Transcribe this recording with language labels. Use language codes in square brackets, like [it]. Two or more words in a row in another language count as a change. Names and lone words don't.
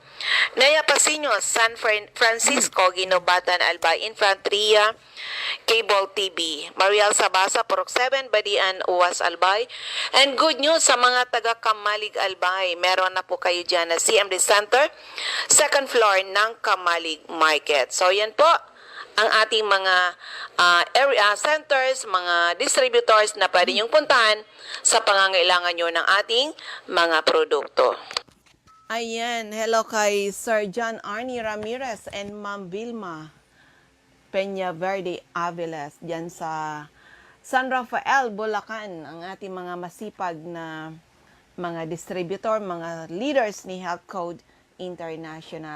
[tl] Naya Pasinos, San Francisco, Ginobatan, Albay. Infanteria, Cable TV. Mariel Sabasa, Purok 7, Badian, UAS, Albay. [en] And good news [tl] sa mga taga Kamalig, Albay. Meron na po kayo dyan na CMD Center, [en] 2nd floor [tl] ng Kamalig Market. So yan po ang ating mga [en] area centers, [tl] mga distributors na pwede niyong puntahan sa pangangailangan nyo ng ating mga produkto. Ayan, hello kay Sir John Arnie Ramirez and Ma'am Vilma Peña Verde Aviles dyan sa San Rafael, Bulacan, ang ating mga masipag na mga distributor, mga leaders ni Health Code International.